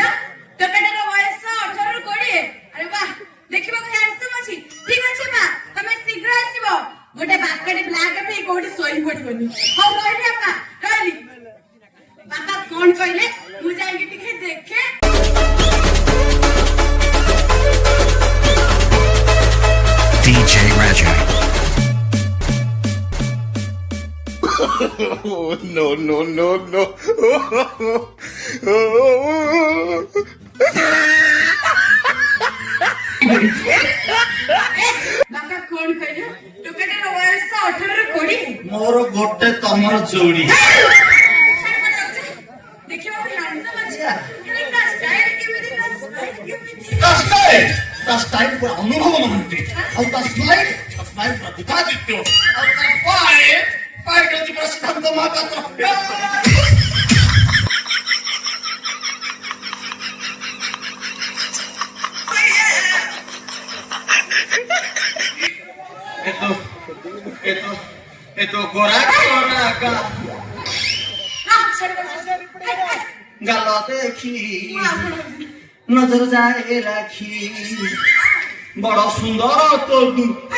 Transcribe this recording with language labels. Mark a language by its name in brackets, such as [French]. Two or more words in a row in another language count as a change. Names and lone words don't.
[Odia] ଟୋକାଟାର ବୟସ 18 ରୁ 20। ଆରେ ବାଃ, ଦେଖିବାକୁ ହ୍ୟାଣ୍ଡସମ୍ ଅଛି। ଠିକ ଅଛି ମା, ତମେ ଶୀଘ୍ର ଆସିବ। ଗୋଟେ ବାକାଟେ ବ୍ଲାକ୍ ପେଇ କୋଉଠି ଶୋଇ ପଡିବନି। ହଉ ରହିଲି ବାପା, ରହିଲି। ବାପା କଣ କହିଲେ? ମୁଁ ଯାଇକି ଟିକେ ଦେଖେ। DJ Raja. [English] No, no, no, no. [Odia] ବାପା କଣ କହିଲେ? ଟୋକାଟାର ବୟସ 18 ରୁ 20। ମୋର ଗୋଟେ ତମର ଯୋଡି। ଦେଖିବାକୁ ହ୍ୟାଣ୍ଡସମ୍ ଅଛି। ହେଲେ ତା ଷ୍ଟାଇଲ କେମିତି? ତା ଷ୍ଟାଇଲ ପୁରା ଅନୁଭବ ମହାନ୍ତି। ଆଉ ତା ସ୍ମାଇଲ ପ୍ରତିଭାଦିତ୍ୟ। ଆଉ ତା ପାଏ ହେଉଛି ପୁରା ସିଦ୍ଧାନ୍ତ ମହାପାତ୍ର। [Bangla] এতো গোরা গাল দেখি নজর যায় রাখি বড় সুন্দর তো দুই